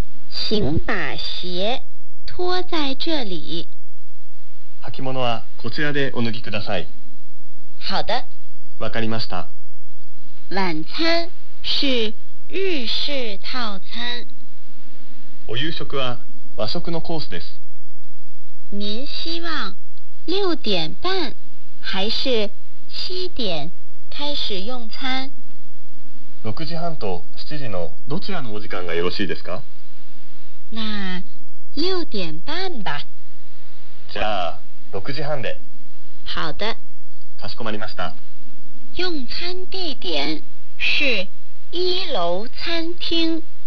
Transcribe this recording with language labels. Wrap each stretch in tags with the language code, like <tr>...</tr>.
<zh>请把鞋脱在这里。</zh> <ja>履物はこちらでお脱ぎください。</ja> <zh>好的。</zh> <ja>わかりました。</ja> <zh>晚餐是日式套餐。</zh> <ja>お夕食は和食のコースです。</ja> <zh>您希望六点半还是七点开始用餐。</zh> <ja>六時半と七時のどちらのお時間がよろしいですか。</ja> <zh>那六点半吧。</zh> <ja>ゃあ、6時半で。</ja> <zh>好的。</zh> <ja>かしこまりました。</ja> <zh>用餐地点是一楼餐厅。</zh>